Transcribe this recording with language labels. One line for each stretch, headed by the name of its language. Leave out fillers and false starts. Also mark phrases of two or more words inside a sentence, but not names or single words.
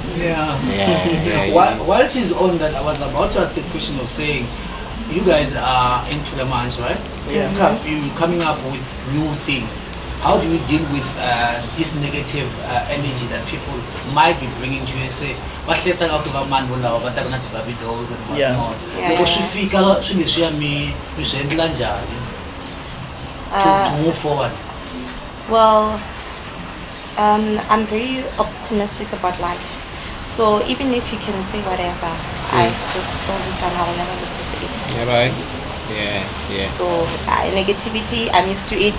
English: Yeah. While she's on that, I was about to ask a question of saying, you guys are into the manch, right? Yeah. You coming up with new things. How do you deal with this negative energy that people might be bringing to you and say,
Tsonga: "Bahleta ngakuva mani volawa va ta na
English: Barbie dolls and whatnot." Yeah.
Tsonga: Loko swi fika swilo leswiya mi swi endla njhani
English: to move forward? Well, I'm very optimistic about life. So even if you can say whatever, I just close it down. I will never listen to it. Yeah, right. Yes. Yeah. So negativity, I'm used to it.